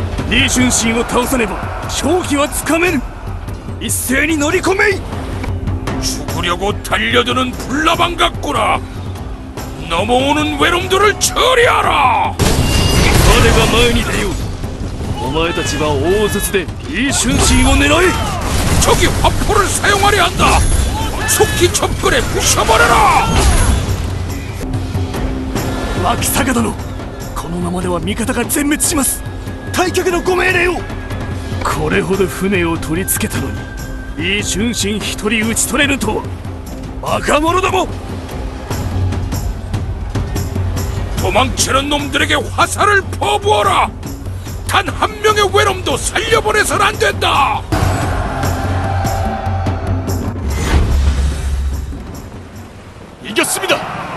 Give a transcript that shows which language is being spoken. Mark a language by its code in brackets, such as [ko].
[ja] 李春心を倒さねば勝機はつかめぬ。一斉に乗り込めい。 [ko] 죽으려고 달려드는 불나방 같구나. 넘어오는 외놈들을 처리하라. [ja] 我が前に出よう。お前たちは大筒で李春心を狙え。 [ko] 적이 화포를 사용하려 한다. 속히 접근해 부셔버려라. [ja] 脇坂殿、このままでは味方が全滅します。退却のご命令を。これほど船を取り付けたのに李春心一人討ち取れぬとは。バカ者ども。 [ko] 도망치는 놈들에게 화살을 퍼부어라. 단 한 명의 외놈도 살려보내선 안 된다. 이겼습니다.